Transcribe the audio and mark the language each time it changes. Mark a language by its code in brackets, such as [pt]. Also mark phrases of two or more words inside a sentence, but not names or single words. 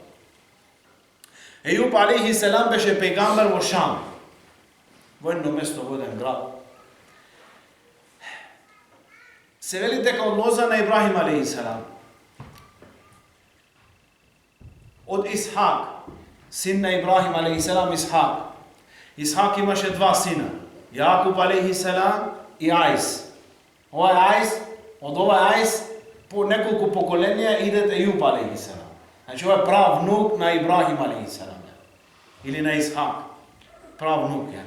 [mk] Ејуб [ar] عليه السلام [mk] беше пејгамбер во Шам, во едно место, во еден град. Се вели дека од лоза на Ибрахим [ar] عليه السلام, [mk] од Исхак, син на Ибрахим [ar] عليه السلام, [mk] Исхак. Исхак имаше два сина, Јакуб [ar] عليه السلام [mk] и Аис. Овај Аис, од овај Аис, по неколку поколенија идет Ејуб [ar] عليه السلام. [mk] Значи ова е прав внук на Ибрахим [ar] عليه السلام, [mk] или на Исхак, прав внук.